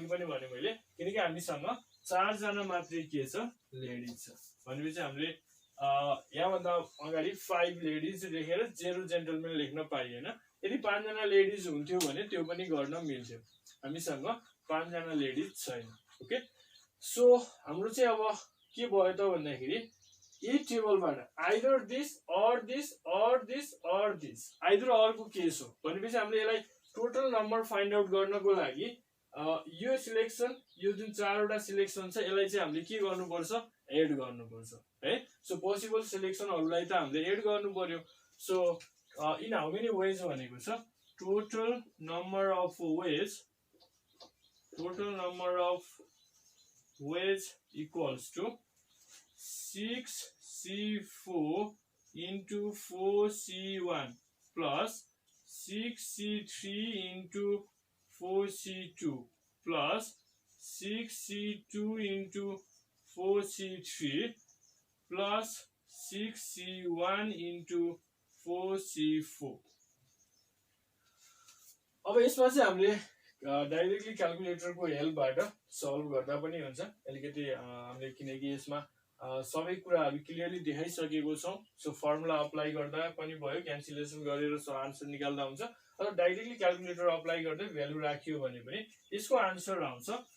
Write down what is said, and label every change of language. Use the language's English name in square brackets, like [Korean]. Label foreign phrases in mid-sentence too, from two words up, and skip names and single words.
[Nepali] पनि भने मैले किनकि हामीसँग 4 जना मात्रै के छ लेडीज छ भनेपछि हामीले यहाँ भन्दा अगाडि 5 लेडीज लेखेर 0 जेन्टलमेन लेख्न पाइएन यदि 5 जना लेडीज हुन्थ्यो भने त्यो पनि गर्न मिल्थ्यो हामीसँग 5 जना लेडीज छैन [English] okay so [Nepali] हाम्रो चाहिँ अब के भयो त भन्दाखेरि यही टेबलबाट [English] either this or this or this or this either or [Nepali] को केस हो भनेपछि हामीले यसलाई [English] total number find out [Nepali] गर्नको लागि यो सिलेक्सन यो जुन 4 वटा सिलेक्सन छ यसलाई चाहिँ हामीले के गर्नुपर्छ एड गर्नुपर्छ है [English] so possible [Nepali] सिलेक्सनहरुलाई त हामीले एड गर्नु पर्यो [English] so in how many ways [Nepali] भनेको छ [English] total number of ways equals to 6C4 into 4C1 plus 6C3 into 4C2 plus 6C2 into 4C3 plus 6C1 into 4C4 [Nepali] अब यसमा चाहिँ हामीले डाइरेक्टली क्याल्कुलेटरको हेल्पबाट सल्भ गर्दा पनि हुन्छ अलिकति हामीले किनकि यसमा सबै कुराहरु क्लियरली देखाइसकेको छौं [English] so formula apply [Nepali] गर्दा पनि भयो क्यान्सलेसन गरेर आन्सर निकाल्दा हुन्छ र [English] directly calculator apply [Nepali] गर्दै भ्यालु राखियो भने पनि यसको आन्सर आउँछ